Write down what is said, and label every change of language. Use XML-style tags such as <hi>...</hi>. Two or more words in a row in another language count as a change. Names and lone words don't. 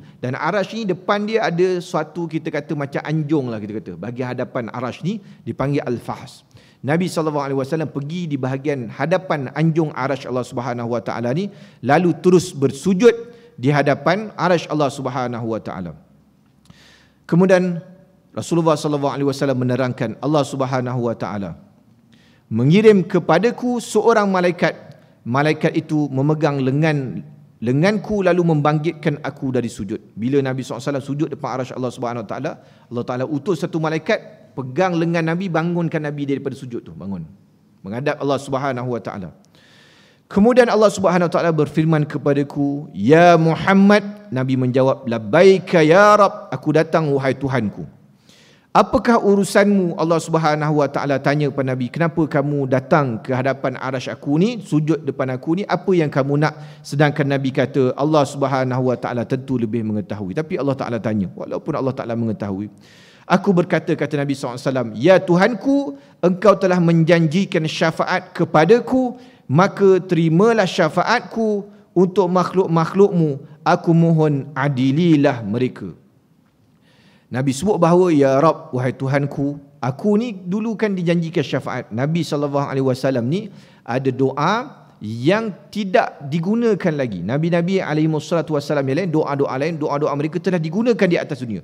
<ms>Dan Arash ni depan dia ada suatu, kita kata macam anjung lah kita kata. Bahagian hadapan Arash ni dipanggil Al-Fahs. Nabi SAW pergi di bahagian hadapan anjung Arash Allah</ms> <ar>سبحانه وتعالى</ar> <ms>ni, lalu terus bersujud di hadapan Arash Allah</ms> <ar>سبحانه وتعالى.</ar> <ms>Kemudian Rasulullah SAW menerangkan, Allah</ms> <ar>سبحانه وتعالى</ar> <ms>mengirim kepadaku seorang malaikat. Malaikat itu memegang lenganku lalu membangkitkan aku dari sujud. Bila Nabi SAW sujud depan Arash Allah</ms> <ar>سبحانه وتعالى,</ar> <ms>Allah Ta'ala utus satu malaikat pegang lengan Nabi, bangunkan Nabi daripada sujud tu, bangun menghadap Allah</ms> <ar>سبحانه وتعالى.</ar> <ms>Kemudian Allah</ms> <ar>سبحانه وتعالى</ar> <ms>berfirman kepadaku, ya Muhammad. Nabi menjawab,</ms> <ar>لبيك يا رب,</ar> <ms>aku datang wahai Tuhanku. Apakah urusanmu? Allah</ms> <ar>سبحانه وتعالى</ar> <ms>tanya kepada Nabi, kenapa kamu datang ke hadapan Arash aku ni, sujud depan aku ni, apa yang kamu nak? Sedangkan Nabi kata, Allah</ms> <ar>سبحانه وتعالى</ar> <ms>tentu lebih mengetahui. Tapi Allah Taala tanya, walaupun Allah Taala mengetahui. Aku berkata, kata Nabi SAW, ya Tuhanku, engkau telah menjanjikan syafaat kepadaku, maka terimalah syafaatku untuk makhluk-makhlukmu. Aku mohon adililah mereka. Nabi sebut bahawa,</ms> <ar>يا رب,</ar> <ms>wahai Tuhanku, aku ni dulu kan dijanjikan syafaat. Nabi SAW ni ada doa yang tidak digunakan lagi. Nabi-Nabi SAW yang lain, doa-doa lain, doa-doa mereka telah digunakan di atas dunia.</ms>